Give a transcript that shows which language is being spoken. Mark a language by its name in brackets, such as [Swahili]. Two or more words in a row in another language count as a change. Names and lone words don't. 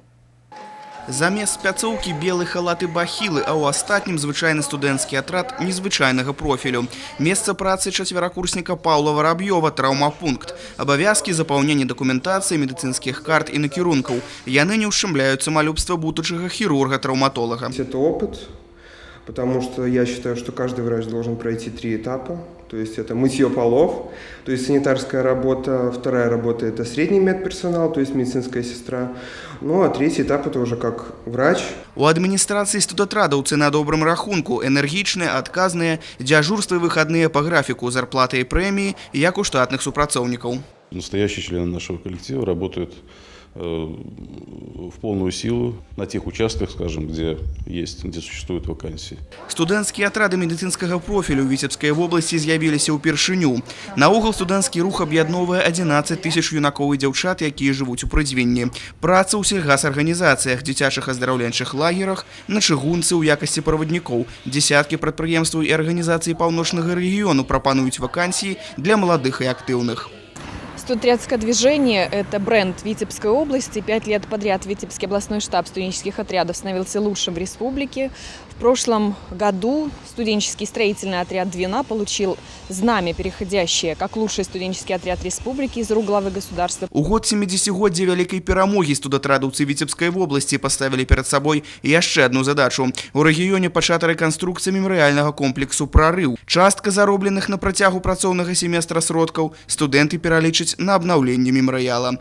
[Belarusian] Замест спяцоўкі белы халат і бахілы, а ў астатнім звычайны студэнцкі атрад незвычайнага профілю. Месца працы чацверакурсніка Паўла Вараб'ёва – траўмапункт. Абавязкі запаўнення дакументацыі, медыцынскіх карт і накірункаў. Яны не ушчамляюць самалюбства будучага хірурга-траўматолага. [Russian] Это опыт, потому что я считаю, что каждый врач должен пройти 3 этапа. То есть это мытье полов, то есть санитарская работа, вторая работа – это средний медперсонал, то есть медицинская сестра. Ну а 3-й этап – это уже как врач. [Belarusian] У адміністрацыі студатрадаўцы на добрым рахунку, энергічныя, адказныя, дзяжурства і выхадныя па графіку, зарплаты і прэміі, як у штатных супрацоўнікаў. [Russian] Настоящие члены нашего коллектива работают в полную силу на тех участках, скажем, где существуют вакансии. [Belarusian] Студэнцкія атрады медыцынскага профілю ў Віцебскай вобласці з'явіліся ўпершыню. Наогул студэнцкі рух аб'ядноўвае 11 000 юнакоў і дзяўчат, якія жывуць у прыдзвінні. Праца ў сельгасарганізацыях, дзіцячых аздараўленчых лагерах, на чыгунцы ў якасці праваднікоў. Дзесяткі прадпрыемстваў і арганізацый паўночнага рэгіёну прапануюць вакансіі для маладых і актыўных. [Russian] Студенческое движение – это бренд Витебской области. 5 лет подряд Витебский областной штаб студенческих отрядов становился лучшим в республике. В прошлом году студенческий строительный отряд «Двина» получил знамя, переходящее как лучший студенческий отряд республики из рук главы государства. [Belarusian] У год 70-годдзя вялікай перамогі студатрадаўцы Віцебскай вобласці паставілі перад сабой яшчэ одну задачу. У рэгіёне пачата рэканструкцыя мемарыяльнага комплексу «Прарыў». Частка заробленых на працягу працоўнага семестра сродкаў студэнты пералічаць на абнаўленне мемарыяла.